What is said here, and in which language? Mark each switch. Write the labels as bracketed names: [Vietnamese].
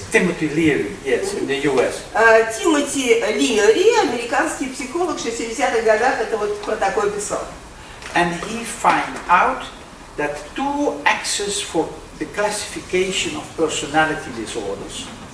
[English] Timothy Leary, yes, in the US. [Russian] Тимоти Лиари, американский психолог в 60-х годах, это вот про такое писал. [English] And he found out that two axes for the classification of personality disorders.